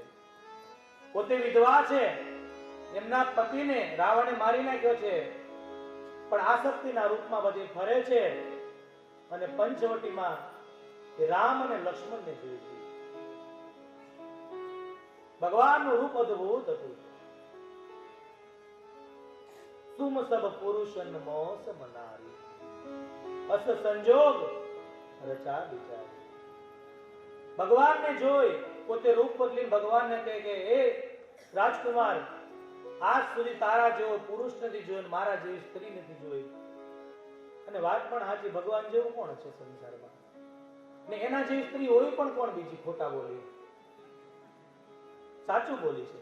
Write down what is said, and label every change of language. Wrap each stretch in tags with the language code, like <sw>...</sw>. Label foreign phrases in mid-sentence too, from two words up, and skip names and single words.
<gu>પોતે વિધવા છે, એમના પતિને રાવણે મારી નાખ્યો છે, પણ આસક્તિના રૂપમાં બધી ફરે છે અને પંચવટીમાં રામ અને લક્ષ્મણને જોઈ છે. ભગવાનનું રૂપ અદ્ભુત હતું.</gu> <awa>तुम सब पुरुषन मोस मनारी अस संजोग रचा विचार.</awa> <gu>ભગવાનને જોઈ પોતે રૂપ બદલીને ભગવાનને કહે કે હે રાજકુમાર, આજ સુધી તારા જેવો પુરુષ નથી જોયો, મારા જેવી સ્ત્રી નથી જોઈ. અને વાત પણ સાચી, ભગવાન જેવું કોણ છે સંસારમાં? ને એના જેવી સ્ત્રી હોય પણ કોણ બીજી? ખોટા બોલી, સાચું બોલી છે.</gu>